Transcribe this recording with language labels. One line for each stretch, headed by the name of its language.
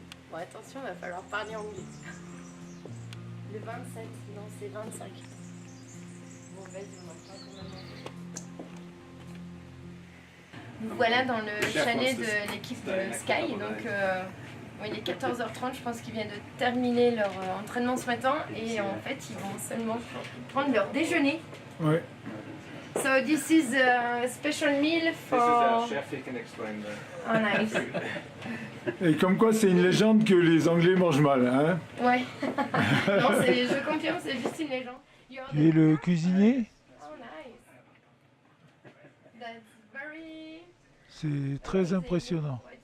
French: Bon, attention, il va falloir parler anglais. Le 27, non, c'est 25. Bon, vas-y, on va pas quand même. Nous voilà dans le chalet de l'équipe Sky. Donc, il est 14h30, je pense qu'ils viennent de terminer leur entraînement ce matin. Et en fait, ils vont seulement prendre leur déjeuner. Ouais.
English: So this is a special meal for... This is our chef, he can explain that. Oh, nice.
French: Et comme quoi, c'est une légende que les Anglais mangent mal, hein? Ouais. Non, je confirme, c'est juste une légende. Tu es le cuisinier?
English: Oh, nice. That's very...
French: C'est très impressionnant.